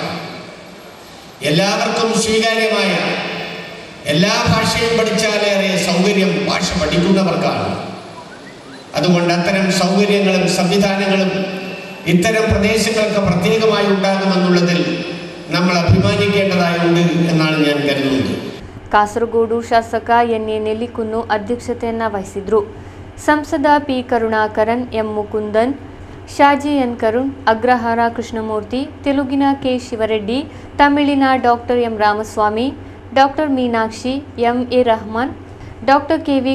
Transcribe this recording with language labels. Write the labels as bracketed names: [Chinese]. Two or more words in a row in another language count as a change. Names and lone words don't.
[Malayalam] എല്ലാവർക്കും സ്വീകാര്യമായ എല്ലാ ഭാഷയും പഠിച്ചാലേറെ സൗകര്യം ഭാഷ പഠിക്കുന്നവർക്കാണ്. അതുകൊണ്ട് അത്തരം സൗകര്യങ്ങളും സംവിധാനങ്ങളും ഇത്തരം പ്രദേശങ്ങൾക്ക് പ്രത്യേകമായി ഉണ്ടാകുമെന്നുള്ളതിൽ നമ്മൾ അഭിമാനിക്കേണ്ടതായുണ്ട് എന്നാണ് ഞാൻ കരുതുന്നത്. [Kannada] ಕಾಸರಗೋಡು ಶಾಸಕ ಎನ್.ಎ. ನೆಲ್ಲಿಕುನ್ನು ಅಧ್ಯಕ್ಷತೆಯನ್ನು ವಹಿಸಿದ್ರು. ಸಂಸದ ಪಿ. ಕರುಣಾಕರನ್, ಎಂ. ಮುಕುಂದನ್, ಶಾಜಿ ಎನ್. ಕರುಣ್, ಅಗ್ರಹಾರ ಕೃಷ್ಣಮೂರ್ತಿ, ತೆಲುಗಿನ ಕೆ. ಶಿವರೆಡ್ಡಿ, ತಮಿಳಿನ ಡಾಕ್ಟರ್ ಎಂ. ರಾಮಸ್ವಾಮಿ, ಡಾಕ್ಟರ್ ಮೀನಾಕ್ಷಿ, ಎಂ.ಎ. ರಹಮಾನ್, ಡಾಕ್ಟರ್ ಕೆ.ವಿ.